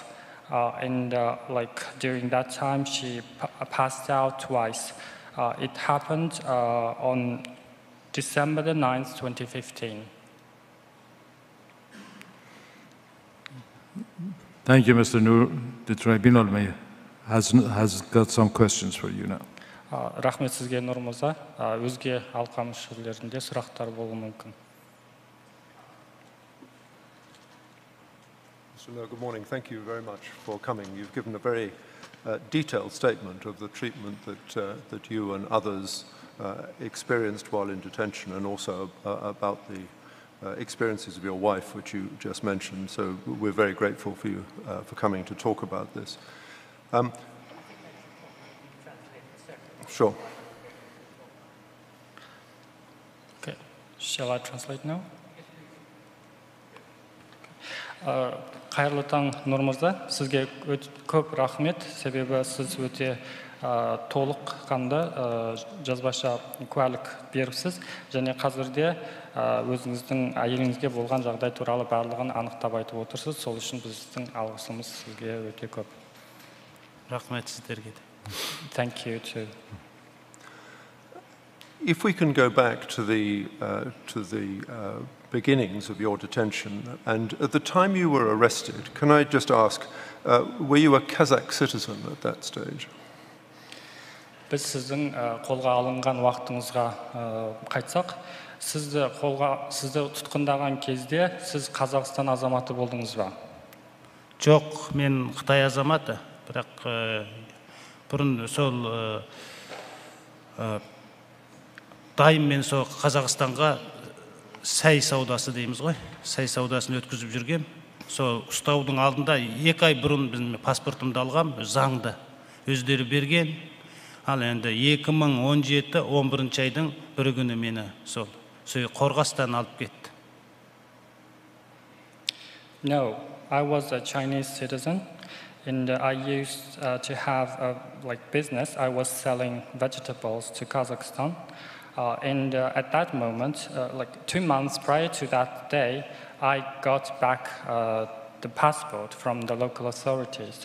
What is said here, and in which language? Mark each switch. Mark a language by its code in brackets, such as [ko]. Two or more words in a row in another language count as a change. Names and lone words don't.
[en] And during that time, she passed out twice. It happened on December the 9th, 2015. Thank you, Mr. Noor. The tribunal may has got some questions for you now. [kk] Рахмет сізге Нұрмырза. Өзге алқа мүшелерінде сұрақтар болуы мүмкін. [en] Good morning. Thank you very much for coming. You've given a very detailed statement of the treatment that you and others experienced while in detention, and also about the experiences of your wife, which you just mentioned. So we're very grateful for you for coming to talk about this. Sure. Okay. Shall I translate now? [kk] Қайырлы таң Нұрмырза, сізге көп рахмет, себебі сіз өте толыққанды жазбаша куәлік беріпсіз, және қазірде өзіңіздің әйеліңізге болған жағдай туралы барлығын анықтап айтып отырсыз. Сол үшін біздің алғысымыз сізге өте көп. Рахмет сіздерге. [en] Thank you too. If we can go back to the beginnings of your detention, and at the time you were arrested, can I just ask, were you a Kazakh citizen at that stage? [kk] Біз сіздің қолға алынған уақытыңызға қайтсақ, сізді тұтқындаған кезде сіз Қазақстан азаматы болдыңыз ба? Жоқ, мен Қытай азаматы, бірақ бұрын сол дайым мен сол Қазақстанға сәй саудасы дейміз ғой, сәй саудасын өткізіп жүргем. Сол ұстаудың алдында 2 ай бұрын біздің паспортымды алғам, заңды өздері берген. Ал енді 2017-11 айдың бір күні мені сол Қорғастан алып кетті. [en] No, I was a Chinese citizen, and I used to have like business. I was selling vegetables to Kazakhstan. And at that moment, like 2 months prior to that day, I got back the passport from the local authorities.